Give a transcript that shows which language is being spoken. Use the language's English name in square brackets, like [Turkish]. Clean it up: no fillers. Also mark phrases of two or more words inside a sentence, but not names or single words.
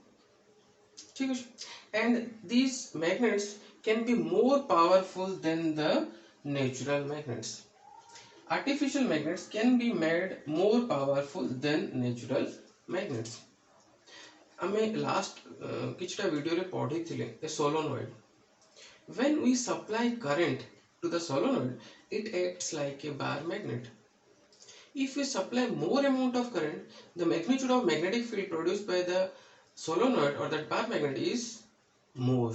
[English] And these magnets can be more powerful than the natural magnets. Artificial magnets can be made more powerful than natural magnets. [Odia] ଆମେ last କିଛିଟା ଭିଡିଓ ରେ ପଢ଼ି ଥିଲେ [English] a solenoid. When we supply current to the solenoid, it acts like a bar magnet. If we supply more amount of current, the magnitude of magnetic field produced by the solenoid or that bar magnet is more.